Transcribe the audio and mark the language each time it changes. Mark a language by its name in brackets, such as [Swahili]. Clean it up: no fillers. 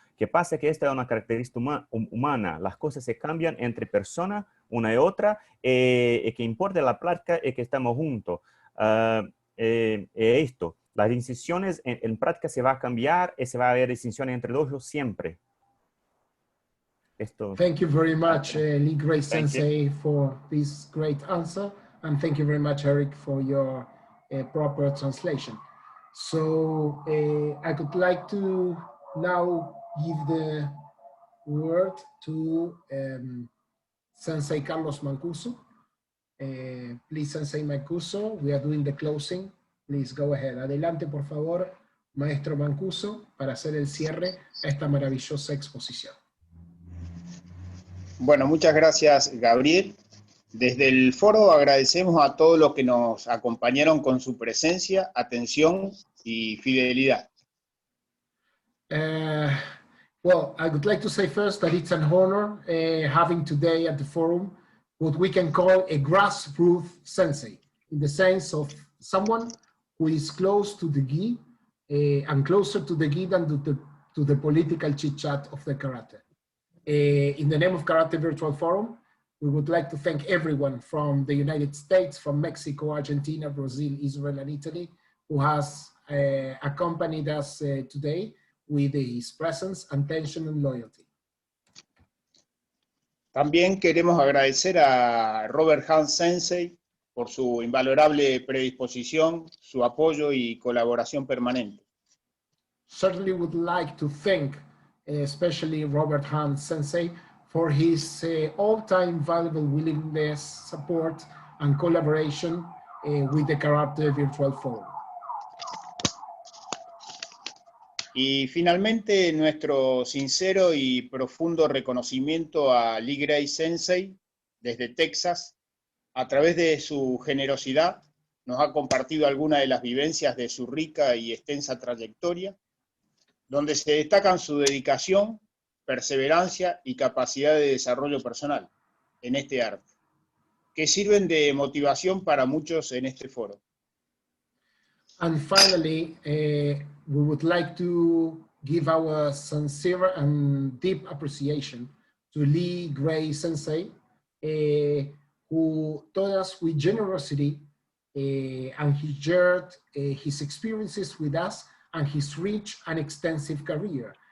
[Spanish] Que pasa que esta es una característica humana. Las cosas se cambian entre personas, una y otra, y que importa la práctica es que estamos juntos. Esto. Las distinciones en práctica se va a cambiar y se va a ver distinciones entre dojos siempre. Esto. [English] Thank you very much, Lee Gray Thank Sensei, for this great answer. And thank you very much, Eric, for your proper translation. So I would like to now give the word to Sensei Carlos Mancuso. Please, Sensei Mancuso, we are doing the closing. Please go ahead. [Spanish] Adelante, por favor, Maestro Mancuso, para hacer el cierre a esta maravillosa exposición. Bueno, muchas gracias, Gabriel. Desde el foro agradecemos a todos los que nos acompañaron con su presencia, atención y fidelidad. [English] Well, I would like to say first that it's an honor having today at the forum what we can call a grassroots sensei, in the sense of someone who is close to the gi and closer to the gi than to the political chit-chat of the karate. In the name of Karate Virtual Forum, we would like to thank everyone from the United States, from Mexico, Argentina, Brazil, Israel, and Italy, who has accompanied us today with his presence, attention, and loyalty. [Spanish] También queremos agradecer a Robert Hahn Sensei por su invalorable predisposición, su apoyo y colaboración permanente. [English] Certainly would like to thank especially Robert Hahn Sensei for his all-time valuable willingness, support, and collaboration with the Karate Virtual Forum. [Spanish] Y finalmente, nuestro sincero y profundo reconocimiento a Lee Gray Sensei, desde Texas. A través de su generosidad, nos ha compartido algunas de las vivencias de su rica y extensa trayectoria, donde se destacan su dedicación, perseverancia y capacidad de desarrollo personal en este arte, que sirven de motivación para muchos en este foro. [English] And finally, we would like to give our sincere and deep appreciation to Lee Gray Sensei, who taught us with generosity and he shared his experiences with us and his rich and extensive career.